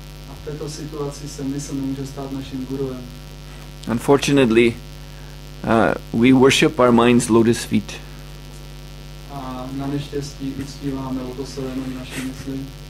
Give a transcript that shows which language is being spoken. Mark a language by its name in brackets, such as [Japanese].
[Czech] A v této situaci se mysl nemůže stát naším guruem. [English] Unfortunately, we worship our mind's lotus feet. [Czech] A na neštěstí uctíváme lotosové nohy naší mysli.